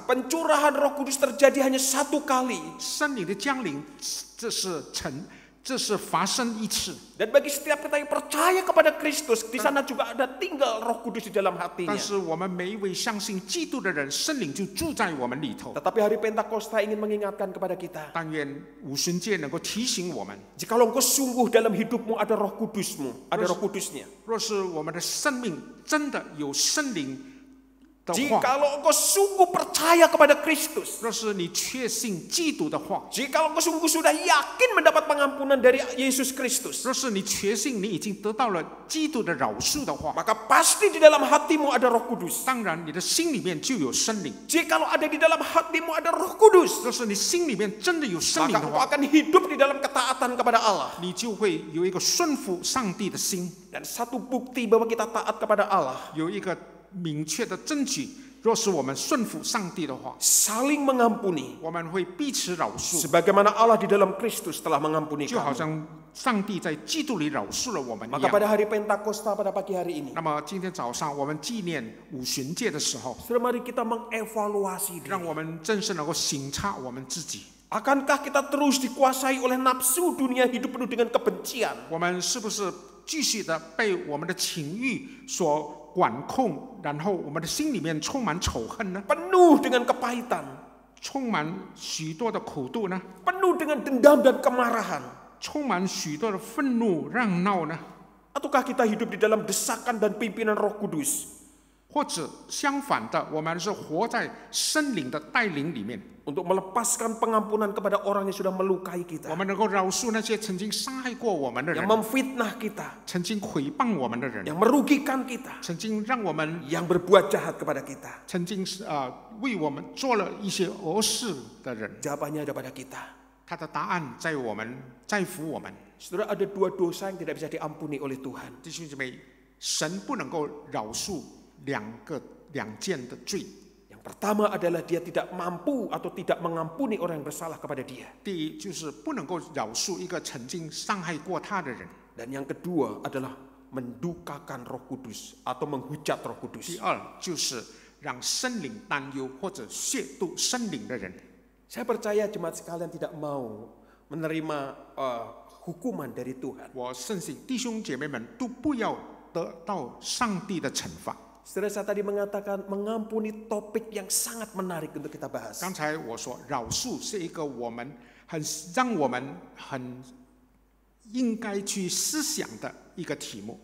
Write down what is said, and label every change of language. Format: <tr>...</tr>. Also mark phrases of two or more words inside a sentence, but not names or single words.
<id>Pencurahan Roh Kudus terjadi hanya satu kali.</id> <zh>圣灵的降临，这是发生一次。</zh> <id>Dan bagi setiap kita yang percaya kepada Kristus, di sana juga ada tinggal Roh Kudus di dalam hatinya.</id> <zh>但是我们每一位相信基督的人，圣灵就住在我们里头。</zh> <id>Tetapi hari Pentakosta ingin mengingatkan kepada kita.</id> <zh>但愿五旬节能够提醒我们，</zh> <id>Jikalau engkau sungguh dalam hidupmu ada Roh Kudusmu, ada Roh Kudusnya.</id> <zh>若是我们的生命真的有圣灵的话，</zh> <id>jikalau engkau sungguh percaya kepada Kristus,</id> <zh>若是你确信基督的话，</zh> <id>jikalau engkau sungguh sudah yakin mendapat pengampunan dari Yesus Kristus,</id> <zh>若是你确信你已经得到了基督的饶恕的话，</zh> <id>maka pasti di dalam hatimu ada Roh Kudus.</id> <zh>当然你的心里面就有圣灵。</zh> <id>Jikalau ada di dalam hatimu ada Roh Kudus,</id> <zh>若是你心里面真的有圣灵</zh> <id>maka</id> <zh>的</zh> <id>engkau</id> <zh>话，</zh> <id>akan hidup di dalam ketaatan kepada Allah.</id> <zh>你就会有一个顺服上帝的心，</zh> <id>Dan satu bukti bahwa kita taat kepada Allah,</id> <zh>有一个明确的证据。若是我们顺服上帝的话，</zh> <id>saling mengampuni,</id> <zh>我们会彼此饶恕，</zh> <id>sebagaimana Allah di dalam Kristus telah mengampuni</id> <zh>就好</zh> <id>kamu.</id> <zh>像上帝在基督里饶恕了我们一</zh> <id>Maka</id> <zh>样。</zh> <id>pada hari Pentakosta pada pagi hari ini,</id> <zh>那么今天早上我们纪念五旬节的时候，</zh> <id>saudara, mari kita mengevaluasi</id> <zh>让</zh> <id>diri.</id> <zh>我们真是能够省察我们自己，</zh> <id>Akankah kita terus dikuasai oleh nafsu dunia hidup penuh dengan kebencian?</id> <zh>我们是不是继续的被我们的情欲所管控，然后我们的心里面充满仇恨呢？</zh> <id>Penuh dengan kepahitan,</id> <zh>充满许多的苦毒呢？</zh> <id>penuh dengan dendam dan kemarahan.</id> <zh>充满许多的愤怒嚷闹呢？</zh> <id>Ataukah kita hidup di dalam desakan dan pimpinan Roh Kudus</id> <zh>或者相反的，我们是活在圣灵的带领里面，</zh> <id>untuk melepaskan pengampunan kepada orang yang sudah melukai</id> <zh>我</zh> <id>kita,</id> <zh>们能够饶恕那些曾经伤害过我们的</zh> <id>yang</id> <zh>人，</zh> <id>memfitnah kita,</id> <zh>曾经诽谤我们的人，</zh> <id>yang merugikan kita,</id> <zh>曾经让我们</zh> <id>yang berbuat jahat kepada kita.</id> <zh>曾经为我们做了一些恶事的人，</zh> <id>Jawabannya ada pada kita.</id> <zh>他的答案在我们，在乎我们。</zh> <id>Saudara, ada dua dosa yang tidak bisa diampuni oleh Tuhan.</id> <zh>弟兄姐妹，神不能够饶恕两件的罪。</zh> <id>Yang pertama adalah dia tidak mampu atau tidak mengampuni orang yang bersalah kepada dia.</id> <zh>第一就是不能够饶恕一个曾经伤害过他的人。</zh> <id>Dan yang kedua adalah mendukakan Roh Kudus atau menghujat Roh</id> <zh>第</zh> <id>Kudus.</id> <zh>二就是让圣灵担忧或者亵渎圣灵的人。</zh> <id>Saya percaya jemaat sekalian tidak mau menerima hukuman dari Tuhan.</id> <zh>我深信弟兄姐妹们都不要得到上帝的惩罚。</zh> <id>Saudara, saya tadi mengatakan mengampuni topik yang sangat menarik untuk kita bahas.</id> <zh>刚才我说饶恕是一个让我们很应该去思想的一个题目，</zh>